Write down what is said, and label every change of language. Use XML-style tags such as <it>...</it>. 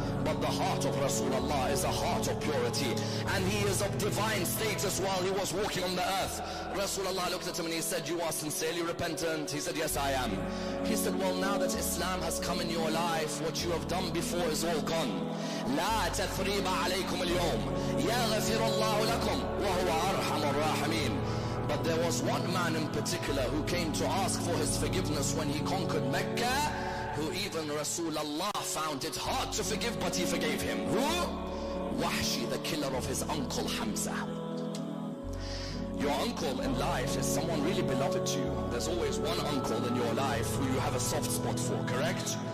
<en>But the heart of Rasulullah is a heart of purity, and he is of divine status while he was walking on the earth. Rasulullah looked at him and he said, you are sincerely repentant? He said, yes, I am. He said, well, now that Islam has come in your life, what you have done before is all gone.</en> <ar>لا تثريب عليكم اليوم يغفر الله لكم وهو أرحم الراحمين.</ar> <en>But there was one man in particular who came to ask for his forgiveness when he conquered Mecca, who even Rasulullah found it hard to forgive, but he forgave him. Who? Wahshi, the killer of his uncle Hamza. Your uncle in life is someone really beloved to you. There's always one uncle in your life who you have a soft spot for, correct?</en>